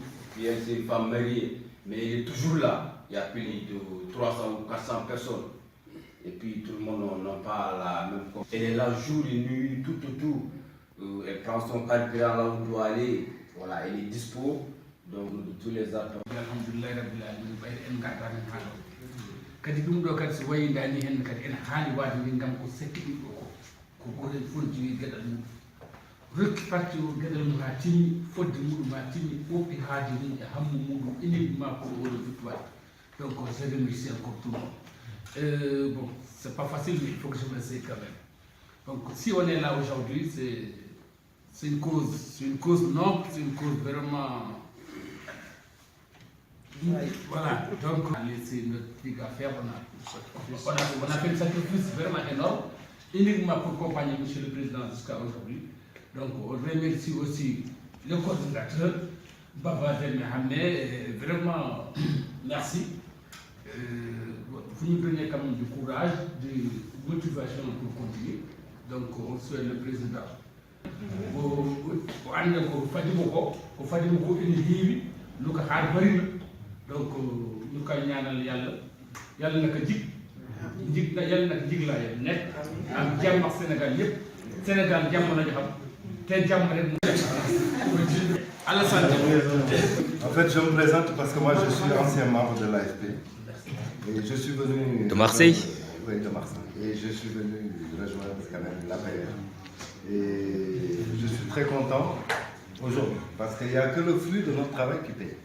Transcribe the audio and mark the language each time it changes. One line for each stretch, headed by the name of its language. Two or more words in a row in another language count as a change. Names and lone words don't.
French: Puis elle, c'est une femme mariée, mais elle est toujours là. Il y a plus de 300 ou 400 personnes. Et puis tout le monde n'a pas la même chose. Elle est là jour et nuit, tout. Elle prend son carburant là où elle doit aller. Voilà, elle est dispo. Donc de tous les acteurs.
Arabic: Alhamdulillah rabbil alamin
Fula: bayde en gadda men haalo kadi ɗum ɗo kadi so wayidani hen kadi ene haali waade ngam ko sekki ɗum ɗo ko goten fof jogi gueɗal mum rokki parti o gueɗal mum ha timmi fodde muɗum ha timmi ɓoppi haaju mum e hammu muɗum iniɗi makko o oɗo victoire
French: donc je remercie encore tout le monde. Bon, c'est pas facile mais il faut que je m'essaye quand même. Donc si on est là aujourd'hui c'est une cause noble, c'est une cause vraiment. Voilà, donc on a laissé notre truc à faire, on a fait un sacrifice vraiment énorme, uniquement pour accompagner M. le Président jusqu'à aujourd'hui. Donc on remercie aussi le coordinateur, Baba Del Mohamed, vraiment merci. Vous nous donnez quand même du courage, de motivation pour continuer. Donc on souhaite le Président.
Fula: Ko ande ko fadimo ko ene heewi luka haade barina
Wolof: donc ñu koy ñaanal yàlla naka yàlla naka jiglaa yéen nekk am jàmm ak Sénégal yëpp Sénégal jàmm lañu xam te jàmm rek Alassane.
French: En fait, je me présente parce que moi je suis ancien membre de l'AFP et je suis venu de Marseille. Oui, de Marseille. Et je suis venu rejoindre quand même l'APR. Et je suis très content aujourd'hui parce qu'il n'y a que le flux de notre travail qui paye.